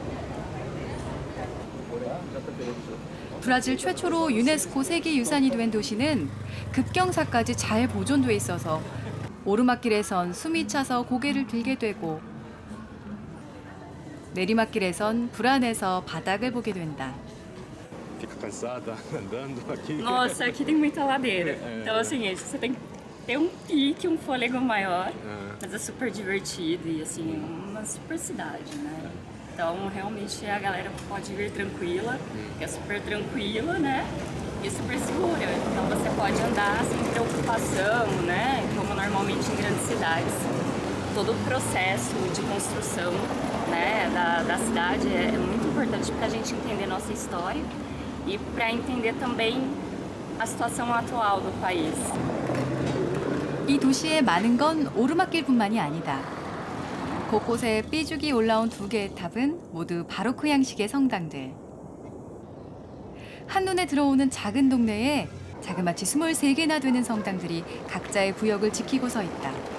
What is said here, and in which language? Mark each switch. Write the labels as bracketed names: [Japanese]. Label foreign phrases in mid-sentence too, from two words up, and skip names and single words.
[Korean] 브라질 최초로 유네스코 세계유산이 된 도시는 급경사까지 잘 보존돼 있어서 오르막길에선 숨이 차서 고개를 들게 되고 내리막길에선 불안해서 바닥을 보게 된다. [Portuguese] Fica cansada andando aqui? Nossa, aqui tem muita ladeira. Então, assim, você tem que ter um pique, um fôlego maior, mas é super divertido e, assim, uma super cidade, né? Então, realmente, a galera pode vir tranquila, que é super tranquila, né? E super segura. Então, você pode andar sem preocupação, né? Como normalmente em grandes cidades. Todo o processo de construção, né, da cidade é muito importante para a gente entender nossa história e para entender também a situação atual do país. [Korean] 이 도시에 많은 건 오르막길뿐만이 아니다. 곳곳에 삐죽이 올라온 2개의 탑은 모두 바로크 양식의 성당들. 한눈에 들어오는 작은 동네에 자그마치 23개나 되는 성당들이 각자의 구역을 지키고 서 있다.